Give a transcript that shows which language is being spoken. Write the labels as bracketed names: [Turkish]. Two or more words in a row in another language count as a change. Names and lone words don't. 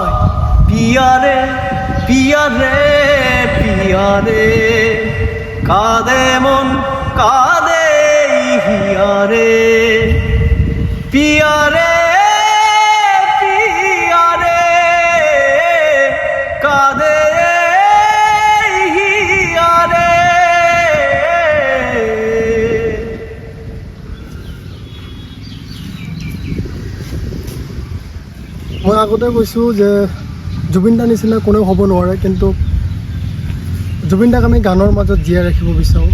[Bangla] পিয়ারে পিয়ারে পিয়ারে কাঁদে মন কাঁদে হিয়ারে। পিয়ারে পিয়ারে কাঁদে হিয়ারে। [Assamese] মই আগতে কৈছোঁ যে জুবিন দাৰ নিচিনা কোনেও হ'ব নোৱাৰে, কিন্তু জুবিন দাক আমি গানৰ মাজত জীয়াই ৰাখিব বিচাৰোঁ।